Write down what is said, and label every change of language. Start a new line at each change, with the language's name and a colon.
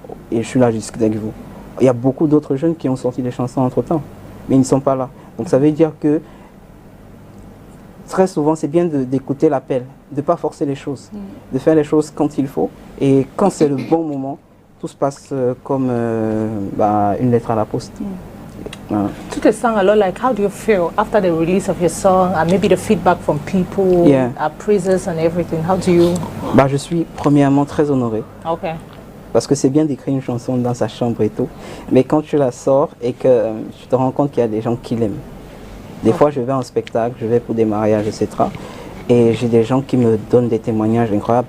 French: Et je suis là, je discute avec vous. Il y a beaucoup d'autres jeunes qui ont sorti des chansons entre-temps. Mais ils ne sont pas là. Donc ça veut dire que très souvent, c'est bien d'écouter l'appel, de ne pas forcer les choses, de faire les choses quand il faut. Et quand c'est le bon moment, tout se passe comme une lettre à la poste.
English: To the song, a lot like, how do you feel after the release of your song and maybe the feedback from people, praises and everything? How do you?
French: Je suis premièrement très honoré.
English: Okay.
French: Parce que c'est bien d'écrire une chanson dans sa chambre et tout, mais quand tu la sors et que tu te rends compte qu'il y a des gens qui l'aiment. Des fois, je vais en spectacle, je vais pour des mariages, etc. Et j'ai des gens qui me donnent des témoignages incroyables.